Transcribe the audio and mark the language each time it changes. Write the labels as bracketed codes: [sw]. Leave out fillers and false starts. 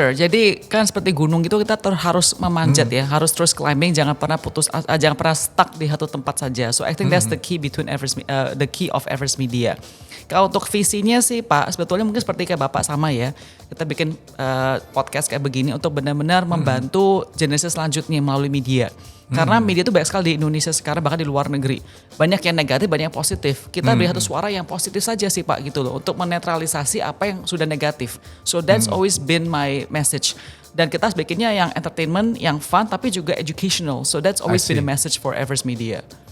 [id] Jadi kan seperti gunung gitu kita harus memanjat ya, harus terus climbing, jangan pernah jangan pernah stuck di satu tempat saja. [en] So I think that's the key the key of Everest Media. [id] Kalau untuk visinya sih Pak, sebetulnya mungkin seperti kayak Bapak sama ya. Kita bikin podcast kayak begini untuk benar-benar membantu generasi selanjutnya melalui media. Karena media itu banyak sekali di Indonesia sekarang, bahkan di luar negeri. Banyak yang negatif, banyak yang positif. Kita beri satu suara yang positif saja sih Pak gitu loh. Untuk menetralisasi apa yang sudah negatif. [en] So that's always been my message. [id] Dan kita bikinnya yang entertainment, yang fun, tapi juga educational. [en] So that's always been the message for Everest Media.